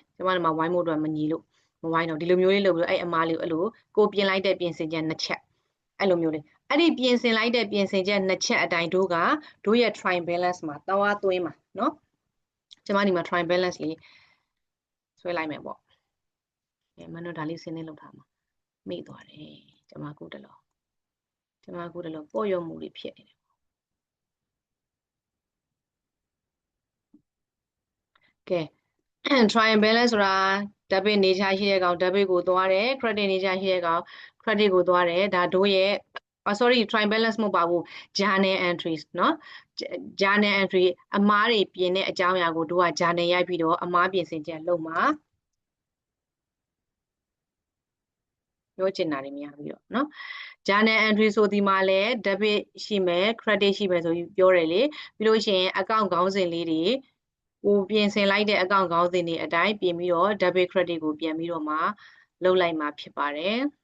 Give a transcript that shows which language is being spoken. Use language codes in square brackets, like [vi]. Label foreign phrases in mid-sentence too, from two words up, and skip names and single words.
[my] ကျွန်မတို့မှာဝိုင်းမို့တော့မညီလို့မဝိုင်းတော့ဒီလိုမျိုးလေးလုပ်ပြီးအဲ့အမားလေးကိုအဲ့လိုကိုပြင်လိုက်တဲ့ပြင်ဆင်ချက်2ချက်အဲ့လိုမျိုးလေးအဲ့ဒီပြင်ဆင်လိုက်တဲ့ပြင်ဆင်ချက်2ချက်အတိုင်းတို့ကတို့ရဲ့ [en] trial balance [my] မှာသွားသွင်းမှာနော်ကျွန်မဒီမှာ [en] trial balance [my] လေးဆွဲလိုက်မယ်ပေါ့မင်းတို့ဒါလေးစင်းနေလောက်ထားမှာမိသွားတယ်ကျွန်မကူတလို့ပေါ့ရုံမှုလေးဖြစ်နေတယ် ကဲ [en] trial balance [my] ဆိုတာ debit နေချရှိတဲ့ကောင် debit ကိုသွားတယ် credit နေချရှိတဲ့ကောင် credit ကိုသွားတယ်ဒါတို့ရဲ့ [en] sorry trial balance [my] မဟုတ်ပါဘူး [en] journal entries [my] เนาะ [en] journal entry [my] အမားတွေပြင်တဲ့အကြောင်းအရာကိုတို့က journal ရိုက်ပြီးတော့အမားပြင်ဆင်ချက်လုပ်မှာ ပြောချင်တာတွေများပြီးတော့เนาะ [en] journal entry [my] ဆိုဒီမှာလဲ debit ရှိမယ် credit ရှိမယ်ဆိုပြီးပြောတယ်လေပြီးလို့ရှိရင် account ခေါင်းစဉ်လေးတွေကိုပြင်ဆင်လိုက်တဲ့ account ခေါင်းစဉ်တွေအတိုင်းပြင်ပြီးတော့ [en] debit credit [my] ကိုပြန်ပြီးတော့မှလုပ်လိုက်မှာဖြစ်ပါတယ်